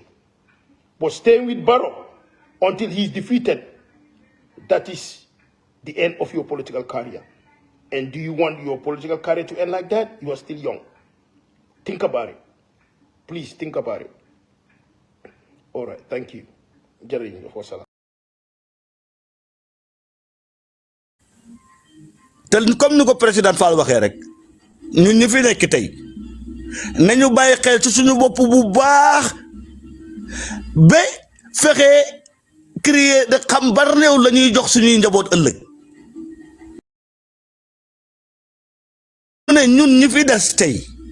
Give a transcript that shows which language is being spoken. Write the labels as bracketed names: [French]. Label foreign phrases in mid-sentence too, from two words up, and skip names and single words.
[English] But staying with Barrow until he's defeated, that is the end of your political career. And do you want your political career to end like that? You are still young. Think about it. Please think about it. All right, thank you. [Wolof] Comme ni ko président Fall waxee rek ñun ñi fi nekk tey nañu bàyyi xel ci suñu bopp bu baax ba fexe [French] créer de [Wolof] xam ban réew la ñuy jox suñuy njaboot ëllëg ne ñun ñi fi des tey